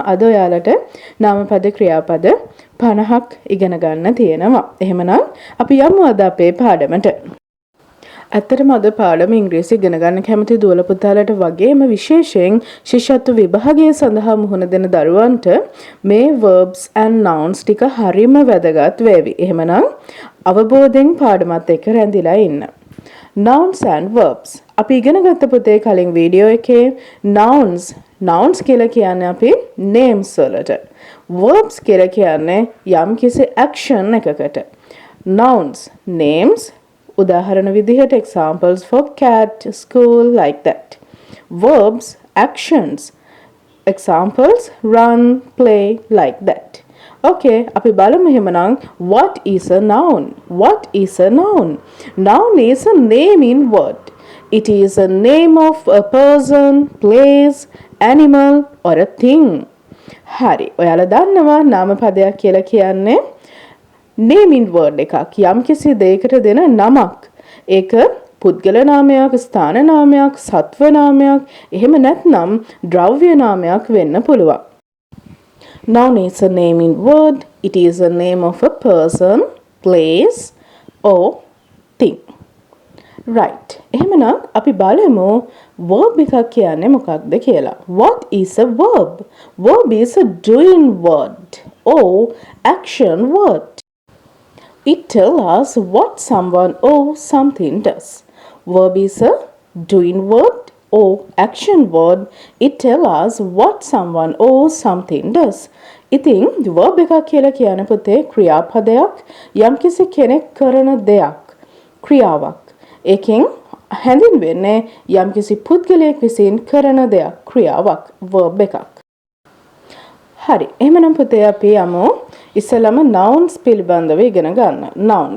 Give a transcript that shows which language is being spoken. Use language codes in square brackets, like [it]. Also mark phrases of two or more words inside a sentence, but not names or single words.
[si] අද ඔයාලට නාමපද ක්‍රියාපද 50ක් ඉගෙන ගන්න තියෙනවා. එහෙමනම් අපි යමු අද අපේ පාඩමට. ඇත්තටම අද පාඩම ඉංග්‍රීසි ඉගෙන ගන්න කැමති දුවල පුතාලට වගේම විශේෂයෙන් ශිෂ්‍යත්ව විභාගය සඳහා මුහුණ දෙන දරුවන්ට මේ [en] verbs and nouns [si] ටික හරිම වැදගත් වේවි. එහෙමනම් අවබෝධයෙන් පාඩමත් එක්ක රැඳිලා ඉන්න. [en] Nouns and verbs. [si] අපි ඉගෙන ගත්ත පුතේ කලින් වීඩියෝ එකේ nouns කියලා කියන්නේ අපි names වලට. verbs කියලා කියන්නේ යම්කිසි action එකකට. [en] Nouns, names, [si] උදාහරණ විදිහට [en] examples for cat, school, like that. Verbs, actions, examples run, play, like that. Okay, [si] අපි බලමු එහෙමනම් [en] what is a noun? What is a noun? Noun is a name in word. It is a name of a person, place, animal or a thing. [si] හරි. ඔයාලා දන්නවා නාමපදයක් කියලා කියන්නේ [en] name in word [si] එකක්. යම්කිසි දෙයකට දෙන නමක්. ඒක පුද්ගල නාමයක්, ස්ථාන නාමයක්, සත්ව නාමයක්, එහෙම නැත්නම් ද්‍රව්‍ය නාමයක් වෙන්න පුළුවන්. [en] Noun is a name in word. It is a name of a person, place or thing. Right. [si] එහෙමනම් අපි බලමු verb එකක් කියන්නේ මොකක්ද කියලා. [en] What is a verb? Verb is a doing word or action word. It tells us what someone or something does. Verb is a doing word or action word. It tells us what someone or something does. [si] ඉතින් verb එකක් කියලා කියන පුතේ ක්‍රියාපදයක් යම්කිසි කෙනෙක් කරන දෙයක් ක්‍රියාවක්. ඒකෙන් හැඳින්වෙන්නේ යම්කිසි පුද්ගලයෙක් විසින් කරන දෙයක් ක්‍රියාවක් verb එකක්. හරි. එහෙනම් පුතේ අපි යමු ඉස්සෙල්ලාම nouns පිළිබඳව ඉගෙන ගන්න. Nouns.